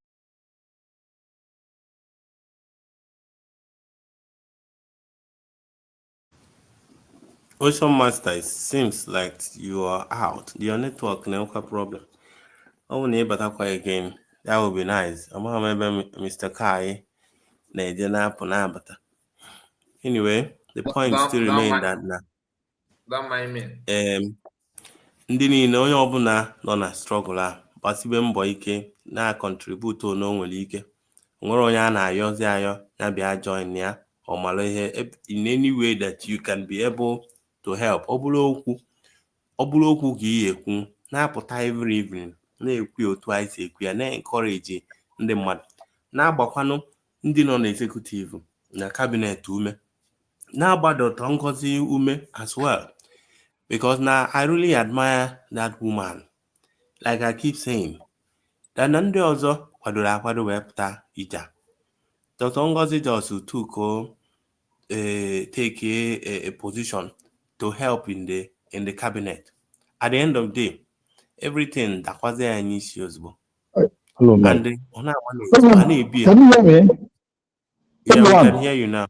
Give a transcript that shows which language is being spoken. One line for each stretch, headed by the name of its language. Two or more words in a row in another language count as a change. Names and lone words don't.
English: Ocean Master, it seems like you are out. Your network no problem. Oh, neighbor, again. That would be nice. I'm remember Mr. Kai. Anyway, the point still remains that don't mind me.
Igbo: ndị niile onye ọbụla nọ na struggle a gbasibe mbọ ike na-contribute na o nwere ike, nwere onye a na-ayọzi ayọ ya bịa join ya ọ mara ihe
English: in any way that you can be able to help.
Igbo: Ọ bụrụ okwu ka ị ekwu na-apụta
English: every evening
Igbo: na-ekwu otu anyị si ekwu ya, na-encourage ndị mmadụ, na-agbakwanụ ndị nọ na executive na cabinet ume, na-agbadọta Ngozi ume
English: as well. Because now I really admire that woman. Like I keep saying, that
Igbo: ndị ọzọ kwadoro akwado wepụta ija.
English: Dr. Ngozi just took take a position to help in the cabinet. At the end of the day, everything that was there in issues. Hello, man. Can you hear me? Yeah, we can hear you now.